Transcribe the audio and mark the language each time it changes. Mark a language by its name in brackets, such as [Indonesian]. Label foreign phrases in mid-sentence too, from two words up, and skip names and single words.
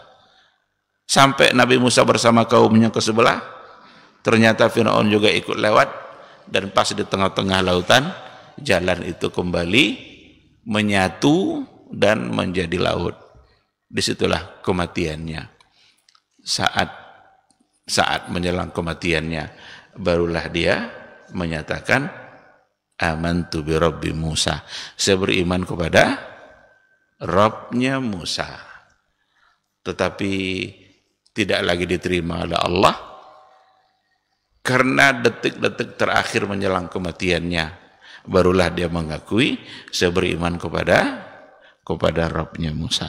[Indonesian] Sampai Nabi Musa bersama kaumnya ke sebelah, ternyata Fir'aun juga ikut lewat, dan pas di tengah-tengah lautan, jalan itu kembali menyatu dan menjadi laut. Disitulah kematiannya. Saat menjelang kematiannya, barulah dia menyatakan, [Arabic] آمنت برب موسى. [Indonesian] Saya beriman kepada Rabbnya Musa. Tetapi tidak lagi diterima oleh Allah, karena detik-detik terakhir menjelang kematiannya, barulah dia mengakui, saya beriman kepada Rabbnya Musa.